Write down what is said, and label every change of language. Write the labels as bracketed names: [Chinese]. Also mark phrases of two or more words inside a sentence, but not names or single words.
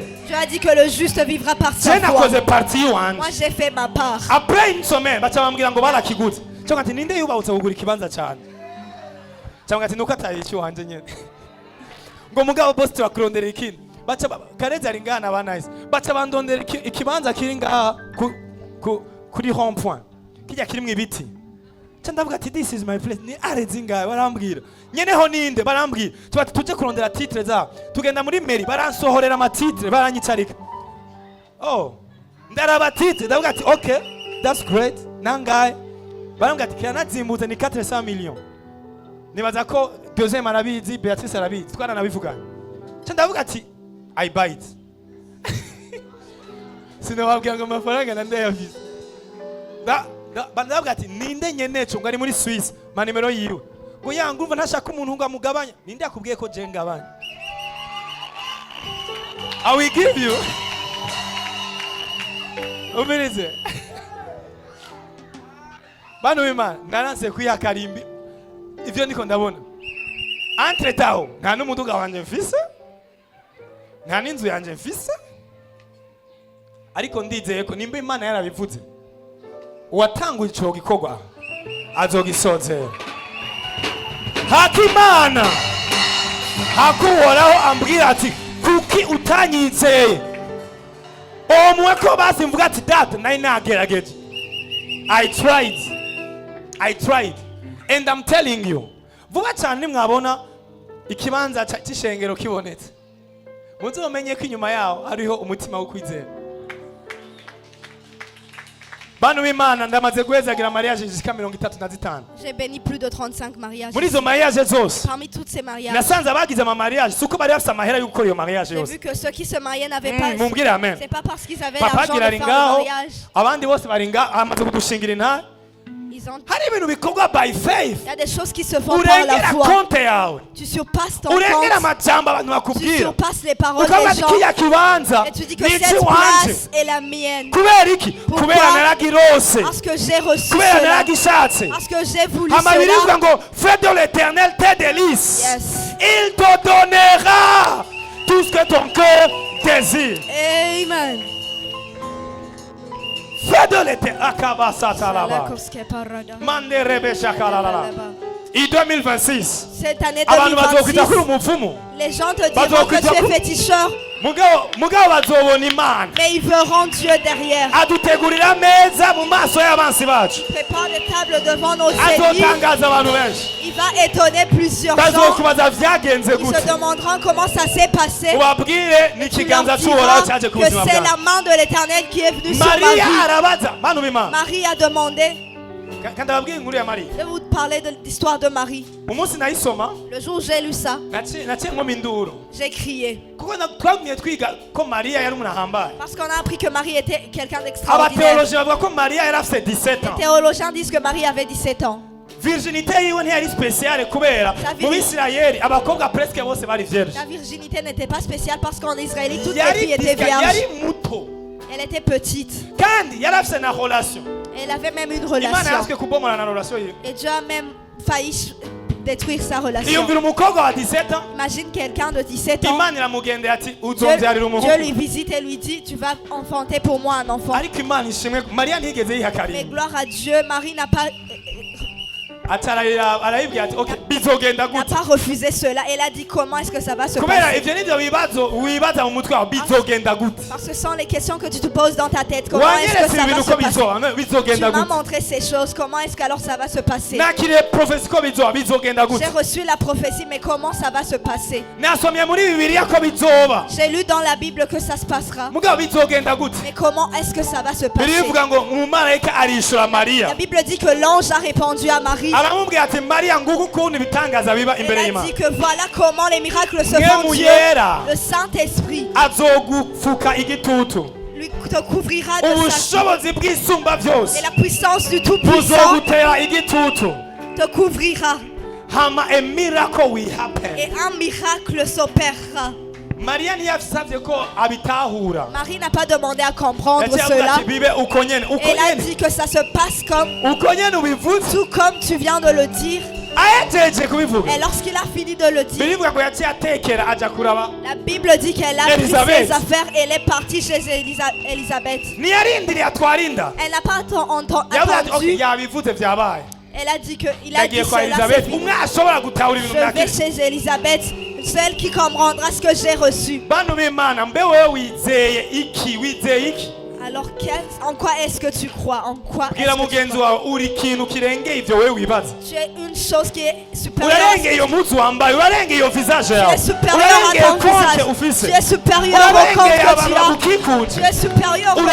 [French] Dieu a dit que le juste vivra par sa Je foi. [Rundi] nakoze parti yiwanje. [French] Moi j'ai fait ma part. Après une semaine [Rundi] baca bambwira ngo barakiguze. Cyangwa ati ninde yubahutse kugura ikibanza cyane. Cyangwa ati nuko atari icyo wanje nyene. Ngo mugabo boss turakurondera ikindi. Baca kareza ari ngana banayise. Baca bandondera ikibanza kiri ngaha kuri rond point. Kijya kirimwe ibiti. Ndavuga ati [English] this is my place. [Rundi] Ni arezi ngahe barambwira. Nyeneho ninde barambwira. Tubati tuje kurondera titre za. Tugenda muri mairie baransohorera ama titre baranyicarika. Oh. Ndaraba titre ndavuga ati [English] okay, that's great. [Rundi] Nangahe. Barambwira ati kanazimbutse ni 400 millions. Nibaza ko deuxième arabizi, Beatrice arabizi. Twaranabivuga. Ndavuga ati [English] I buy it. [Rundi] sinababwira ngo amafaranga ndayafise bandabwira ati ninde nyeneco ngo ari muri Swiss manimero yiwe ngo yanga urumva ntashaka umuntu ngo amugabanya ninde yakubwiye ko je ngabanya [English] I will give you [Rundi] umirize bano b'Imana naranse kwihakarimbi ivyo niko ndabona entre taho nta n'umuduga wanje mfise nta n'inzu yanje mfise ariko ndizeye ko nimba Imana yarabivuze uwatanguye ico gikorwa azogisozera hakimana hakuhoraho ambwira ati kuki utanyizeye omwe ko basi mvuga ati data nari nagerageje [English] I tried and I'm telling you [Rundi] vuba cyane mwabona ikibanza cy'ishengero kibonetse muzomenye ko inyuma yaho hariho umutima wo kwizera bano b'Imana ndamaze guhezagira mariage zishika 35. [French] J'ai béni plus de 35 mariages. [Rundi] Muri zo mariage zose [French] Parmi toutes ces mariages, [Rundi] nasanze abagize ama mariage suko bari bafite amahera yo gukora iyo mariage [French] j'ai [Rundi] yose. [French] vu que ceux qui se mariaient n'avaient pas. [Rundi] Mumbwire amen. [French] C'est pas parce qu'ils avaient [Rundi] Papa [French] l'argent de faire le [Rundi] ngaho [French] mariage. [Rundi] abandi bose baringa amaze kudushingira intare. [French] Ils ont. [Rundi] Hari ibintu bikorwa [English] by faith. [French] Il y a des choses qui se font par la [Rundi] Urengera [French] foi. [Rundi] konte yawe. [French] Tu surpasses ton [Rundi] Urengera [French] compte. [Rundi] amajambo abantu [French] Tu [Rundi] bakubwira. [French] surpasses les paroles [Rundi] Ukavuga [French] des [Rundi] ati kiya [French] gens. [Rundi] kibanza [French] Et tu dis que [Rundi] ni [French] cette [Rundi] ikiwanje. [French] place est la mienne. [Rundi] Kubera iki? [French] Pourquoi? [Rundi] Kubera naragirose. [French] Parce que j'ai reçu [Rundi] Kubera [French] cela. [Rundi] naragishatse. [French] Parce que j'ai voulu [Rundi] Amabirivuga [French] cela. ngo fais de l'Éternel tes délices. [English] Yes. [French] Il te donnera tout ce que ton cœur désire. Amen. Fais de l'éternel. Akabasatalaba. Manderebe shakalala. En 2026. Cette année [Rundi] Abantu bazokwita kuri 2026, umupfumu. [French] les gens te diront que tu es féticheur, [Rundi] Mugabo bazobona Imana. [French] mais ils verront Dieu derrière. [Rundi] Adutegurira meza mu maso y'abansi bacu. [French] Prépare des tables devant nos ennemis. [Rundi] Azotangaza abantu benshi. [French] Il va étonner plusieurs gens. [Rundi] Bazokubaza vyagenze [French] Ils se [Rundi] gute. [French] demanderont comment ça s'est passé. [Rundi] Ubabwire ni [French] Tu leur [Rundi] ikiganza [French] diras [Rundi] cy'uhoraho cyaje ku [French] que [Rundi] buzima [French] c'est [Rundi] bwawe. [French] la main de l'Éternel qui est venue sur ma [Rundi] Maria [French] vie. [Rundi] arabaza bantu b'Imana. [French] Marie a demandé. [Rundi] Kandi ababwiye inkuru ya Maria. [French] Je vais vous parler de l'histoire de Marie. [Rundi] Umunsi nayisoma [French] Le jour où j'ai lu ça, [Rundi] naciye nkoma induru. [French] j'ai crié. [Rundi] Kuko twagumye twiga ko Maria yari umuntu ahambaye. [French] Parce qu'on a appris que Marie était quelqu'un d'extraordinaire. [Rundi] Abateoloji bavuga ko Maria yari afite 17 ans. [French] Les théologiens disent que Marie avait 17 ans. [Rundi] Virginité yiwe ntiyari spéciale kubera mu Bisirayeli abakobwa presque bose bari vierge. [French] La virginité n'était pas spéciale parce qu'en Israël, toutes les [Rundi] Yari [French] filles étaient [Rundi] yari [French] vierges. [Rundi] muto [French] Elle était petite. [Rundi] kandi yari afite na relation. [French] Elle avait même une [Rundi] Imana [French] relation. [Rundi] yaswe kubomora na relation yiwe. [French] Et Dieu a même failli détruire sa relation. [Rundi] Iyumvira umukobwa wa 17 ans [French] Imagine quelqu'un de 17 ans. [Rundi] Imana iramugendera ati [French] Dieu, [Rundi] uzombyarira [French] Dieu [Rundi] umuhungu. [French] lui visite et lui dit, tu vas enfanter pour moi un enfant. [Rundi] Ariko Imana ishimwe Maria ntiyigeze [French] Mais [Rundi] yihakarira. [French] gloire à Dieu, Marie n'a pas [Rundi] arayibwira ati okay bizogenda gute. [French] refusé cela. Elle a dit comment est-ce que ça va se [Rundi] Kubera [French] passer. [Rundi] ivyo nivyo bibazo wibaza mu mutwe wawe bizogenda gute. [French] Parce que ce sont les questions que tu te poses dans ta tête. Comment est-ce que [Rundi] Wanyeretse [French] ça va [Rundi] ibintu [French] se [Rundi] ko [French] passer. Tu [Rundi] bizogenda [French] m'as [Rundi] gute. [French] montré ces choses. Comment est-ce qu'alors ça va se passer. [Rundi] Nakiriye prophecy ko bizogenda gute. [French] J'ai reçu la prophétie, mais comment ça va se passer. [Rundi] Nasomye muri Bibiliya ko bizoba. [French] J'ai lu dans la Bible que ça se passera. [Rundi] Mugabo bizogenda gute. [French] Mais comment est-ce que ça va se passer. [Rundi] Bibiliya ivuga ngo umumarayika arishura Maria. [French] La Bible dit que l'ange a répondu à Marie. [Rundi] Aramubwira ati Maria nguko ukuntu ibitangaza biba [French] Elle [Rundi] imbere [French] a [Rundi] y'Imana. [French] dit que voilà comment les miracles se font. [Rundi] Mwemu [French] Dieu, [Rundi] yera [French] le Saint-Esprit, [Rundi] azogufuka igitutu. [French] lui te couvrira de sa [Rundi] Ubushobozi bw'isumba byose [French] et la puissance du Tout-Puissant [Rundi] buzogutera igitutu. [French] te couvrira [English] Hama a miracle will happen. [French] et un miracle s'opérera. [Rundi] Maria ntiyasabye ko abitahura. [French] Marie n'a pas demandé à comprendre [Rundi] Yaciye avuga [French] cela. [Rundi] ati bibe uko nyene uko [French] Elle a [Rundi] nyene [French] dit que ça se passe comme [Rundi] uko nyene ubivuze. [French] tout comme tu viens de le dire. [Rundi] Ahejeje kubivuga [French] Et lorsqu'il a fini de le dire, [Rundi] birivuga ngo yaciye atekera aja kuraba. [French] la Bible dit qu'elle a pris Elisabeth. ses affaires et elle est partie chez Elisabeth. [Rundi] Ntiyarindiriye atwarinda. [French] Elle n'a pas [Rundi] Yavuze ati okay [French] attendu. [Rundi] yabivuze vyabaye. [French] Elle a dit qu'il a dit [Rundi] Yagiye kwa [French] cela, c'est [Rundi] Elisabeth [French] fini. [Rundi] umwe ashobora gutahura ibintu [French] Je vais [Rundi] byakiri. [French] chez Elisabeth, celle qui comprendra ce que j'ai reçu. [Rundi] Bantu b'Imana mbe wewe wizeye iki? [French] Alors, en quoi est-ce que tu crois? En quoi [Rundi] Bwira [French] est-ce que [Rundi] mugenzi [French] tu crois? [Rundi] wawe uri ikintu kirengeye ivyo wewe wibaza. [French] Tu es une chose qui est supérieure à [Rundi] Urarengeye iyo muzi wambaye, urarengeye iyo visage [French] tu [Rundi] yawe, [French] es supérieur à [Rundi] urarengeye [French] ton [Rundi] konte [French] visage. [Rundi] ufise, [French] Tu es supérieur au compte [Rundi] urarengeye [French] que [Rundi] abantu [French] tu as. [Rundi] bagukikuje, [French] Tu es supérieur aux gens.